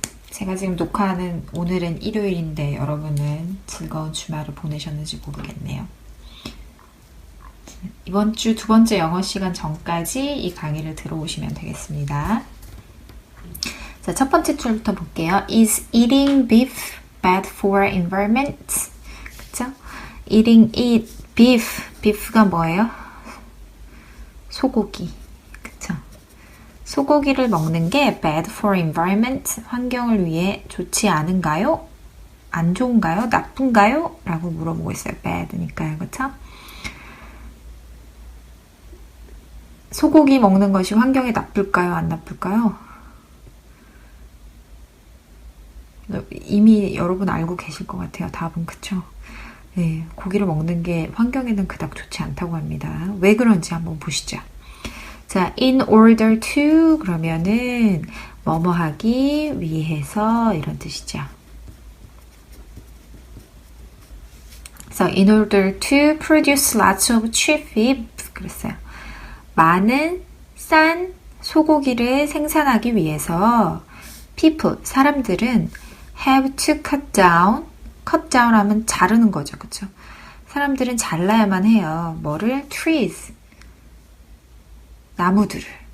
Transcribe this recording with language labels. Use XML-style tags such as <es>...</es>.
<ko>제가 지금 녹화하는 오늘은 일요일인데 여러분은 즐거운 주말을 보내셨는지 모르겠네요. 이번 주 두 번째 영어 시간 전까지 이 강의를 들어오시면 되겠습니다. 자, 첫 번째 줄부터 볼게요.</ko> <en>Is eating beef bad for environment?</en> <ko>그쵸?</ko> <en>Eating beef.</en> <ko>beef가 뭐예요? 소고기. 그쵸? 소고기를 먹는 게</ko> <en>bad for environment,</en> <ko>환경을 위해 좋지 않은가요? 안 좋은가요? 나쁜가요? 라고 물어보고 있어요. bad니까요. 그쵸? 소고기 먹는 것이 환경에 나쁠까요? 안 나쁠까요? 이미 여러분 알고 계실 것 같아요. 답은. 그쵸? 네, 고기를 먹는 게 환경에는 그닥 좋지 않다고 합니다. 왜 그런지 한번 보시죠. 자,</ko> <en>in order to</en> <ko>그러면은 뭐뭐 하기 위해서 이런 뜻이죠.</ko> <en>So, in order to produce lots of cheap beef</en> <ko>그랬어요. 많은 싼 소고기를 생산하기 위해서 people, 사람들은</ko> <en>have to cut down</en> <ko>하면 자르는 거죠. 그쵸? 사람들은 잘라야만 해요. 뭐를? trees. 나무들을.</ko>